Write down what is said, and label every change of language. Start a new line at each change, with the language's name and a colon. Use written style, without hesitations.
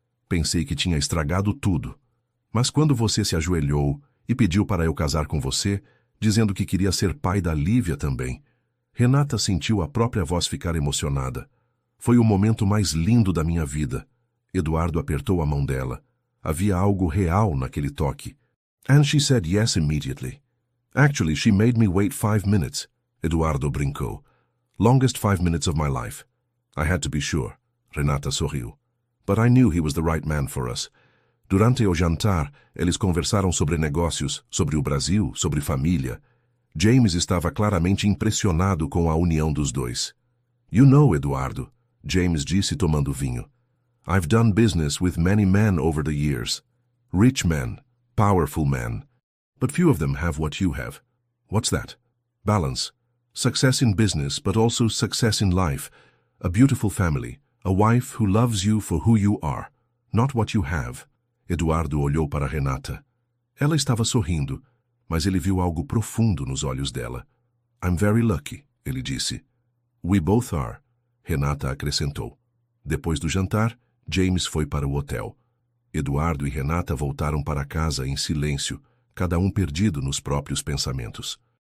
Portuguese: Pensei que tinha estragado tudo. Mas quando você se ajoelhou e pediu para eu casar com você, dizendo que queria ser pai da Lívia também, Renata sentiu a própria voz ficar emocionada. Foi o momento mais lindo da minha vida. Eduardo apertou a mão dela. Havia algo real naquele toque.
English: And she said yes immediately. Actually, she made me wait 5 minutes.
Portuguese: Eduardo brincou.
English: Longest 5 minutes of my life. I had to be sure.
Portuguese: Renata sorriu.
English: But I knew he was the right man for us.
Portuguese: Durante o jantar, eles conversaram sobre negócios, sobre o Brasil, sobre família. James estava claramente impressionado com a união dos dois.
English: You know, Eduardo,
Portuguese: James disse tomando vinho.
English: I've done business with many men over the years. Rich men, powerful men. But few of them have what you have. What's that? Balance. Success in business, but also success in life. A beautiful family. A wife who loves you for who you are, not what you have.
Portuguese: Eduardo olhou para Renata. Ela estava sorrindo, mas ele viu algo profundo nos olhos dela.
English: I'm very lucky,
Portuguese: ele disse.
English: We both are,
Portuguese: Renata acrescentou. Depois do jantar, James foi para o hotel. Eduardo e Renata voltaram para casa em silêncio, cada um perdido nos próprios pensamentos.